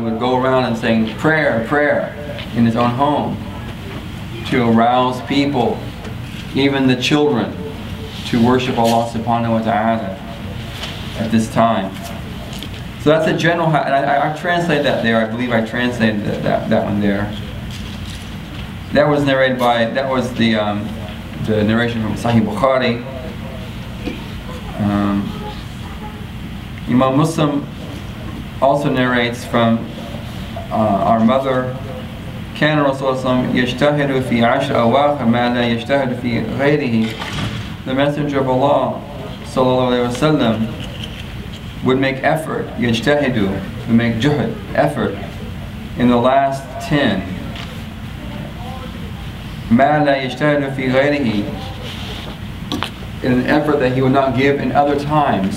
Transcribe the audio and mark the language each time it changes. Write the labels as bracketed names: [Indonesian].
[English] He would go around and saying prayer, prayer in his own home to arouse people, even the children, to worship Allah subhanahu wa ta'ala at this time. So that's a general, and I translated that there. I believe I translated that one there. That was narrated by, that was the narration from Sahih Bukhari. Imam Muslim also narrates from our mother, [Arabic] كان رسول الله يجتهد في عشر أواخر ما لا يجتهد في غيره. [English] The Messenger of Allah sallallahu alaihi wasallam would make effort, يجتهد, would make juhd, effort, in the last 10. [Arabic] ما لا يجتهد في غيره, [English] in an effort that he would not give in other times.